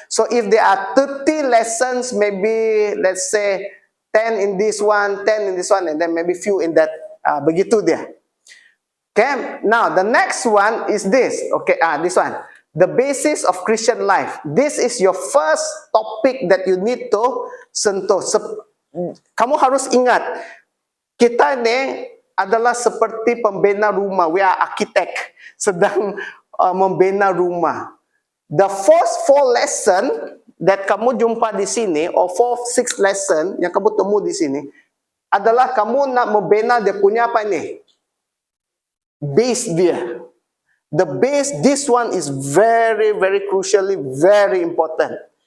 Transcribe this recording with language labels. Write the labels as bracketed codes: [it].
[en] So if there are 30 lessons, maybe let's say 10 in this one, 10 in this one, and then maybe few in that. [ms] Begitu dia. [en] Okay. Now the next one is this. Okay. This one. The basis of Christian life. This is your first topic that you need to sentuh. [ms] Kamu harus ingat, kita ini adalah seperti pembina rumah. [en] We are architect. [ms] Sedang membina rumah. [en] The first 4 lesson that [ms] kamu jumpa di sini, [en] or 6 lesson [ms] yang kamu temu di sini, adalah kamu nak membina dia punya apa ini? Base dia. [en] The base, this one is very, very crucially, very important.